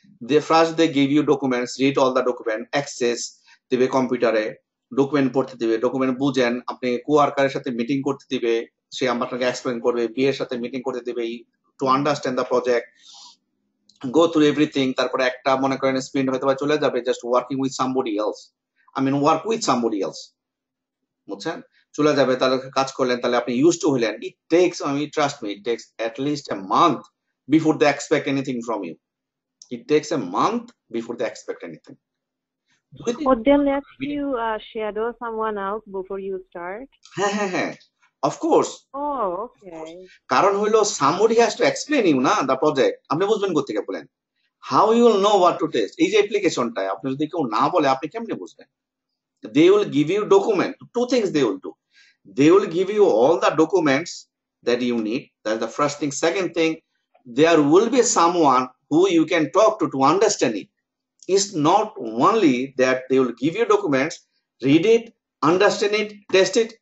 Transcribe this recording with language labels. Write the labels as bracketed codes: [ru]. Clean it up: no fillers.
[en] they give you documents, read all the document, [bn] access দিবে কম্পিউটারে, document পড়তে দিবে, ডকুমেন্ট বুঝেন, আপনি কোয়ার্কারের সাথে মিটিং করতে দিবে, সে আপনাকে এক্সপ্লেন করবে, বিএর সাথে মিটিং করতে দিবে [en] To understand the project. go through everything, [bn] তারপরে একটা মনে করেন স্প্রিন্ট হয়তো বা চলে যাবে [en] just working with somebody else, I mean work with somebody else, [bn] বুঝছেন, চলে যাবে, তাহলে কাজ করলেন, তাহলে আপনি [en] used to [bn] হলেন. [en] It takes, I mean, trust me, it takes at least a month before they expect anything from you. It takes a month before they expect anything. Or they let you shadow someone else before you start? হ্যাঁ, of course. Oh, okay. [bn] কারণ হইলো [en] somebody has to explain you [bn] না [en] the project. [bn] আপনি বুঝবেন কোত্থেকে বলেন? [en] How you will know what to test? [bn] এই যে অ্যাপ্লিকেশনটা আপনি যদি কেউ না বলে আপনি কেমনে বুঝবেন? [en] They will give you document. Two things they will do. They will give you all the documents that you need. That's the first thing. Second thing, there will be someone who you can talk to understand it. It's not only that they will give you documents, read it, understand it, test it.